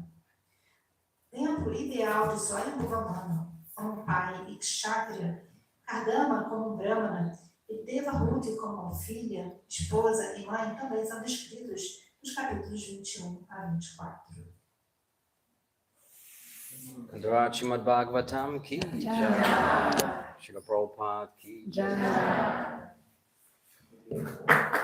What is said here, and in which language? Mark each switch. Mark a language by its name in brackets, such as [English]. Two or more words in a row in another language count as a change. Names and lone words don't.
[Portuguese] Tempo ideal de Swayambhuva como pai e Kshatriya, Kardama como Brahmana e Devahuti como filha, esposa e mãe também são descritos nos capítulos 21 a 24. [Hindi] Canto Srimad Bhāgavatam की जय. Srila Prabhupada की जय.